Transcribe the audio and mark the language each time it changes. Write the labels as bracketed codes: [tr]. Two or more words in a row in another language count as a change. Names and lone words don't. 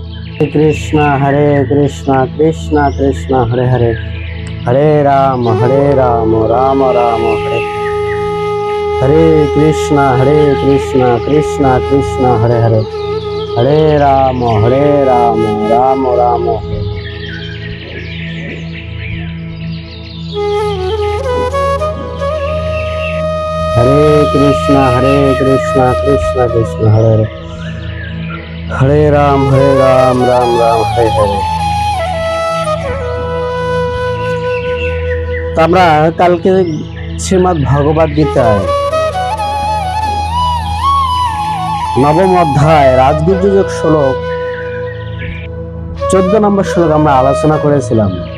[sa] हरे कृष्णा कृष्णा कृष्णा हरे हरे, हरे राम राम राम हरे हरे कृष्णा कृष्णा कृष्णा हरे हरे, हरे राम राम राम हरे। हरे कृष्णा कृष्णा कृष्णा हरे हरे, हरे राम राम राम हरे हरे। [bn] তো আমরা কালকে শ্রীমদ্ ভগবদ গীতায় নবম অধ্যায় রাজগুজ্জ যোগ শ্লোক 14 নম্বর শ্লোক আমরা আলোচনা করেছিলাম।